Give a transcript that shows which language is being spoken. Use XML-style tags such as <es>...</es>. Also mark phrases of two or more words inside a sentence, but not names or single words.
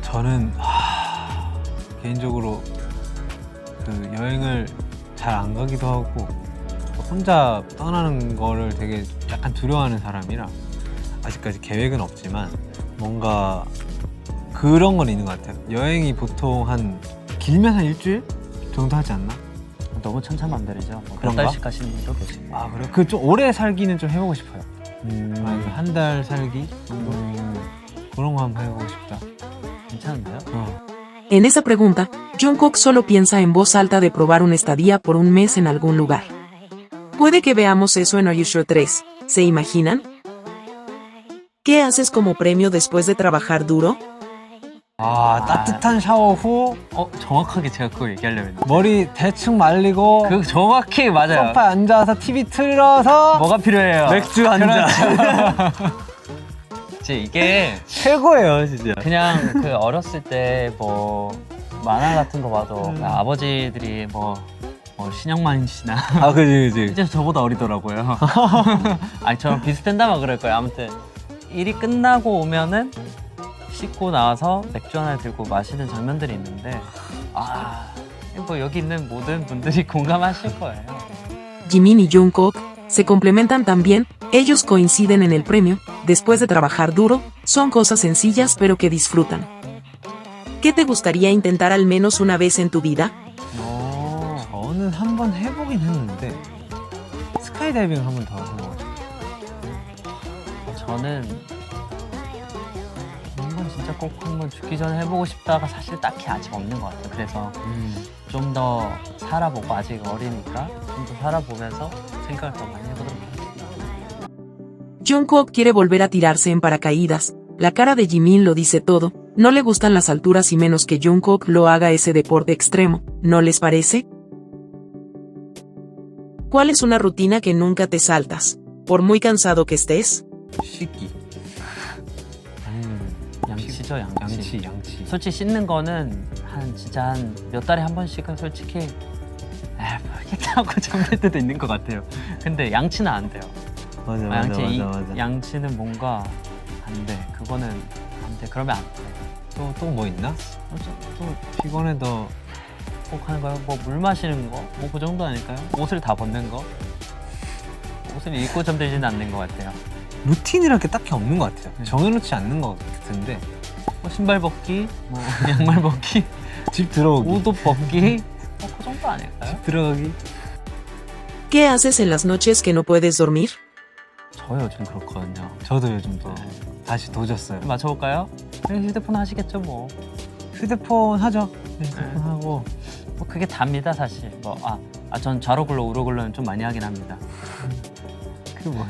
<ko>저는 개인적으로 그 여행을 잘 안 가기도 하고 혼자 떠나는 거를 되게 약간 두려워하는 사람이라 아직까지 계획은 없지만 뭔가 그런 건 있는 것 같아요. 여행이 보통 길면 한 일주일 정도 하지 않나? 너무 천차만별이죠. 몇 그런가? 달씩 가시는 분도 계시고. 그래요? 그 좀 오래 살기는 좀 해보고 싶어요. 한 달 살기 정도? 그런 거 한번 해보고 싶다. 괜찮은데요?</ko> <es>En esa pregunta, Jungkook solo piensa en voz alta de probar una estadía por un mes en algún lugar. Puede que veamos eso en Are You Sure 3, ¿se imaginan? ¿Qué haces como premio después de trabajar duro?</es> <ko>따뜻한 샤워 후 정확하게 제가 그거 얘기하려고 했는데. 머리 대충 말리고 정확히 맞아요. 소파에 앉아서 TV 틀어서 뭐가 필요해요? 맥주 한 잔. 진짜 이게 최고예요, 진짜. 그냥 어렸을 때 만화 같은 거 봐도 아버지들이 신영만 씨나 그지. 진짜 저보다 어리더라고요. 저랑 비슷했나 봐 그럴 거예요. 아무튼 일이 끝나고 오면은 씻고 나와서 맥주 하나 들고 마시는 장면들이 있는데 여기 있는 모든 분들이 공감하실 거예요.</ko> <es>Jimin y Jungkook se complementan también, ellos coinciden en el premio, después de trabajar duro, son cosas sencillas pero que disfrutan. ¿Qué te gustaría intentar al menos una vez en tu vida?</es> <ko>저는 한번 해보긴 했는데 스카이다이빙을 한번 더 해보고 싶어요. 저는 진짜 꼭 한번 죽기 전에 해보고 싶다가 사실 딱히 아직 없는 것 같아요. 그래서 좀 더 살아보고, 아직 어리니까 좀 더 살아보면서 생각을 더 많이 해보도록 하겠습니다.</ko> <es>Jungkook quiere volver a tirarse en paracaídas, la cara de Jimin lo dice todo, no le gustan las alturas y menos que Jungkook lo haga ese deporte extremo, ¿no les parece? ¿Cuál es una rutina que nunca te saltas, por muy cansado que estés?</es> <ko>씻기. 아니면 양치죠, 양치. 양치. 솔직히 씻는 거는 진짜 한 몇 달에 한 번씩은 솔직히 모르겠다고 정할 때도 있는 것 같아요. 근데 양치는 안 돼요. 맞아. 양치는 뭔가 안 돼. 그거는 안 돼. 그러면 안 돼. 또 뭐 있나? 또 피곤해도 꼭 하는 거요? 뭐 물 마시는 거? 뭐 그 정도 아닐까요? 옷을 다 벗는 거? 옷을 입고 잠들지는 않는 것 같아요. 루틴이랄 게 딱히 없는 것 같아요. 네. 정해놓지 않는 것 같은데 뭐 신발 벗기, 뭐 양말 벗기, 집 들어오기, 옷도 벗기, 뭐 그 정도 아닐까요? 집 들어가기.</ko> <es>¿Qué haces en las noches que no puedes dormir?</es> <ko>저 요즘 그렇거든요. 저도 요즘 또 네. 다시 도졌어요. 맞춰볼까요? 휴대폰 하시겠죠 뭐. 휴대폰 하죠. 휴대폰 네. 하고 뭐 그게 답니다 사실. 전 좌로 굴러 우로 굴러는 좀 많이 하긴 합니다. 그게 뭐예요?</ko>